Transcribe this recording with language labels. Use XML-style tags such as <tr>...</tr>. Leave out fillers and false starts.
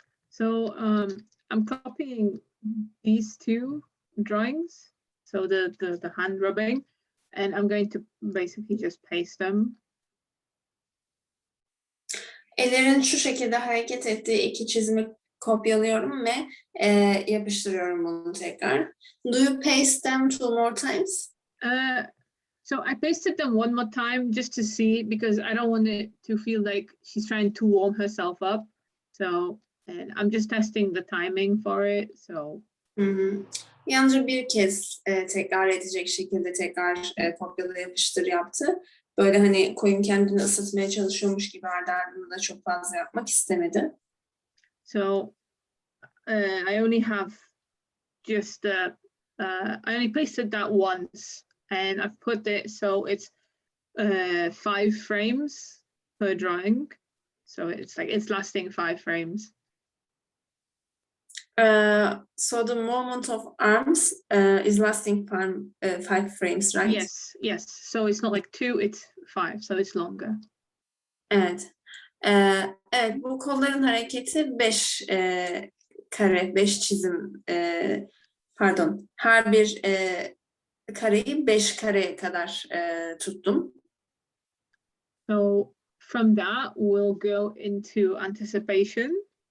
<en>So I'm copying these two drawings, so the hand rubbing, and I'm going to basically just paste them.</en> <tr>Ellerin şu şekilde hareket ettiği iki çizimi kopyalıyorum ve yapıştırıyorum bunu tekrar.</tr> <en>Do you paste them two more times? So I pasted them one more time just to see, because I don't want it to feel like she's trying to warm herself up. So, and I'm just testing the timing for it. So. Hı-hı.</en> <tr>Yalnızca bir kez tekrar edecek şekilde tekrar kopyala yapıştır yaptı. Böyle hani koyun kendini ısıtmaya çalışıyormuş gibi ardı ardına da çok fazla yapmak istemedi.</tr> <en>So I only have just I only pasted that once, and I've put it so it's 5 frames per drawing. So it's lasting 5 frames. So the movement of arms is lasting 5 frames, right? Yes. So it's not like 2, it's 5, so it's longer.</en> <tr>Evet. Evet, bu kolların hareketi 5 kare, 5 çizim, pardon, her bir kareyi 5 kareye kadar tuttum.</tr> <en>So from that, we'll go into anticipation.</en>